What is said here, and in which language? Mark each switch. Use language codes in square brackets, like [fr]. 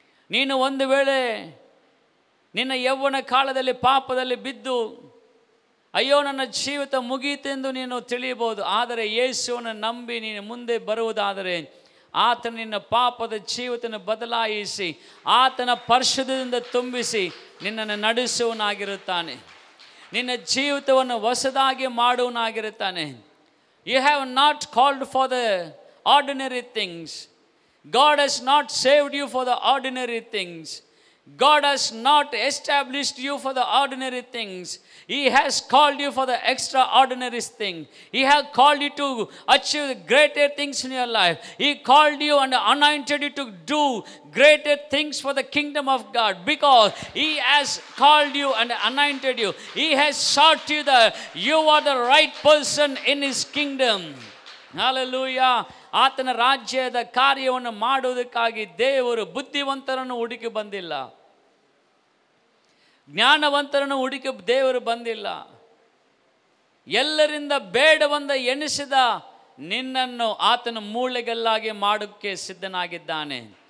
[kn] ನೀನು ಒಂದು ವೇಳೆ ನಿನ್ನ ಯೌವನ ಕಾಲದಲ್ಲಿ ಪಾಪದಲ್ಲಿ ಬಿದ್ದು ಅಯ್ಯೋ ನನ್ನ ಜೀವಿತ ಮುಗೀತೆಂದು ನೀನು ತಿಳಿಯಬಹುದು. ಆದರೆ ಯೇಸುವನ್ನು ನಂಬಿ ನೀನು ಮುಂದೆ ಬರುವುದಾದರೆ ಆತನ ನಿನ್ನ ಪಾಪದ ಜೀವಿತವನ್ನು ಬದಲಾಯಿಸಿ ಆತನ ಪರಿಶುದ್ಧದಿಂದ ತುಂಬಿಸಿ ನಿನ್ನನ್ನು ನಡೆಸುವನಾಗಿರುತ್ತಾನೆ, ನಿನ್ನ ಜೀವಿತವನ್ನು ಹೊಸದಾಗಿ ಮಾಡುವನಾಗಿರುತ್ತಾನೆ. [en] You have not called for the ordinary things. God has not saved you for the ordinary things. God has not established you for the ordinary things. He has called you for the extraordinary thing. He has called you to achieve greater things in your life. He called you and anointed you to do greater things for the kingdom of God, because He has called you and anointed you. He has sought you that you are the right person in His kingdom. Hallelujah. [kn] ಆತನ ರಾಜ್ಯದ ಕಾರ್ಯವನ್ನು ಮಾಡುವುದಕ್ಕಾಗಿ ದೇವರು ಬುದ್ಧಿವಂತರನ್ನು ಹುಡುಕಿ ಬಂದಿಲ್ಲ, ಜ್ಞಾನವಂತರನ್ನು ಹುಡುಕಿ ದೇವರು ಬಂದಿಲ್ಲ. ಎಲ್ಲರಿಂದ ಬೇಡವೆಂದು ಎಣಿಸಿದ ನಿನ್ನನ್ನು ಆತನ ಮೂಳೆಗಲ್ಲಾಗಿ ಮಾಡೋಕ್ಕೆ ಸಿದ್ಧನಾಗಿದ್ದಾನೆ.